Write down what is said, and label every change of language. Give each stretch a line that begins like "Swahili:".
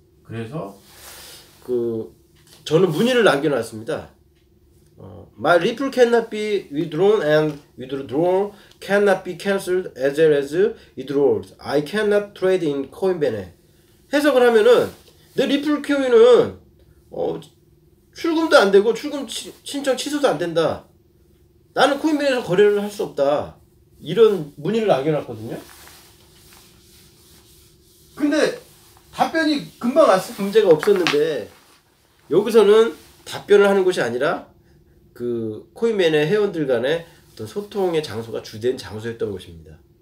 Korean: 그래서 저는 문의를 남겨놨습니다.
English: My Ripple cannot be withdrawn and withdrawal cannot be cancelled as well as withdrawals. I cannot trade in Coinbase.
Korean: 해석을 하면은 내 리플 코인은 출금도 안 되고 출금 신청 취소도 안 된다. 나는 코인베이에서 거래를 할 수 없다. 이런 문의를 남겨놨거든요. 근데 답변이 금방 왔을 문제가 없었는데 여기서는 답변을 하는 것이 아니라 코인맨의 회원들 간의 어떤 소통의 장소가 주된 장소였던 것입니다.